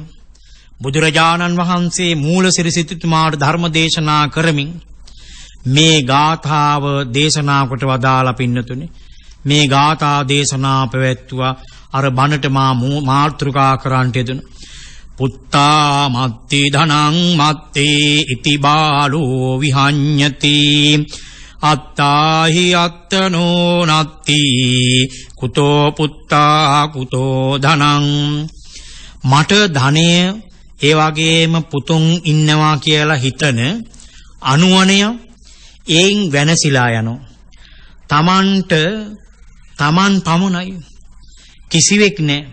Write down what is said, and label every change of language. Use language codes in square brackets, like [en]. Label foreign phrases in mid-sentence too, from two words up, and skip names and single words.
[si] බුදුරජාණන් වහන්සේ මූලසිරි සිටුතුමාට ධර්ම දේශනා කරමින් මේ ගාථාව දේශනා කොට වදාලා පින්නතුනේ. මේ ගාථා දේශනා පැවැත්තුවා අර බණට මාතෘකා කරන්ට යෙදුණා. [pi] පුත්තා මත්ති ධනං මත්තේ ඉති බාලෝ විහඤ්ඤති අත්තාහි අත්තනෝ නත්ති කුතෝ පුත්තා කුතෝ ධනං. [si] මට ධනය ඒ වගේම පුතුන් ඉන්නවා කියලා හිතන අනුවණය එයින් වෙනසිලා යනවා. තමන් පමණයි කිසිවෙක් නැහැ.